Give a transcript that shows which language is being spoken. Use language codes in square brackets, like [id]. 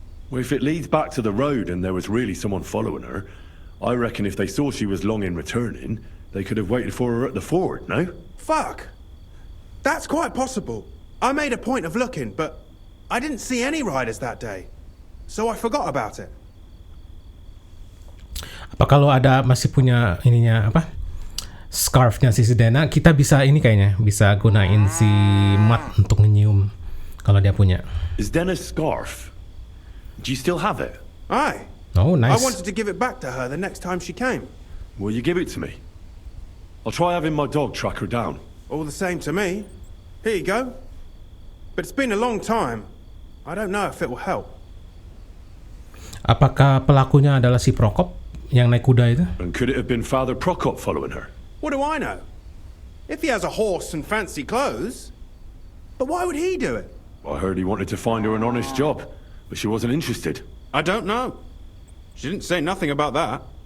[en] Well, if it leads back to the road and there was really someone following her, I reckon if they saw she was long in returning, they could have waited for her at the ford, no? Fuck! That's quite possible. I made a point of looking, but I didn't see any riders that day. So I forgot about it. [id] Apa kalau ada masih punya ininya apa? Scarfnya si Dana, kita bisa ini kayaknya bisa gunain si Matt untuk nyium kalau dia punya. [en] Is Denna's scarf? Do you still have it? Aye. Oh, nice. I wanted to give it back to her the next time she came. Will you give it to me? I'll try having my dog track her down. All the same to me. Here you go. But it's been a long time. I don't know if it will help. [id] Apakah pelakunya adalah si Prokop yang naik kuda itu? [en] And could it have been Father Prokop following her? What do I know? If he has a horse and fancy clothes. But why would he do it? I heard he wanted to find her an honest job, but she wasn't interested. I don't know. She didn't say nothing about that.